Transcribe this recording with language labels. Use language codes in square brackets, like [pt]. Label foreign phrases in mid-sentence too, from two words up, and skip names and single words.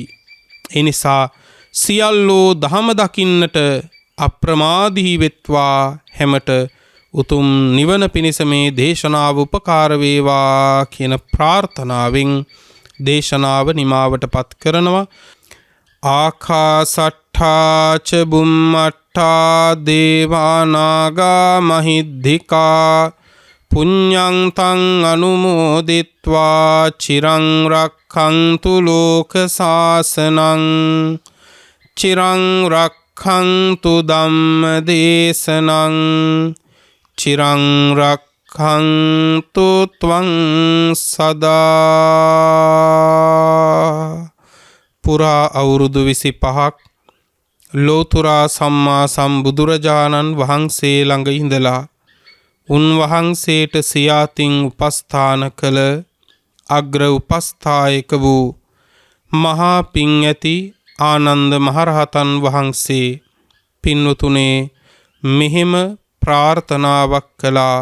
[si] ඒ නිසා සියල්ලෝ ධම දකින්නට අප්‍රමාදී වෙත්වා හැමට උතුම් නිවන පිණිස මේ දේශනාව උපකාර වේවා කියන ප්‍රාර්ථනාවෙන් දේශනාව නිමාවටපත් කරනවා. [pi] ආකාසට්ඨා ච බුම්මට්ඨා දේවානාගා මහිද්దికා පුඤ්ඤං තං අනුමෝදිත්වා චිරං රක්ඛන්තු ලෝක සාසනං චිරං රක්ඛන්තු ධම්ම දේශනං චිරං රක්ඛන්තු ත්වං සදා. [si] පුරා අවුරුදු 25ක් ලෝතුරා සම්මා සම්බුදුරජාණන් වහන්සේ ළඟ ඉඳලා උන්වහන්සේට සියාතින් උපස්ථාන කළ අග්‍ර උපස්ථායක වූ මහා පිං ඇති ආනන්ද මහරහතන් වහන්සේ පින්වතුනේ මෙහෙම ප්‍රාර්ථනාවක් කළා.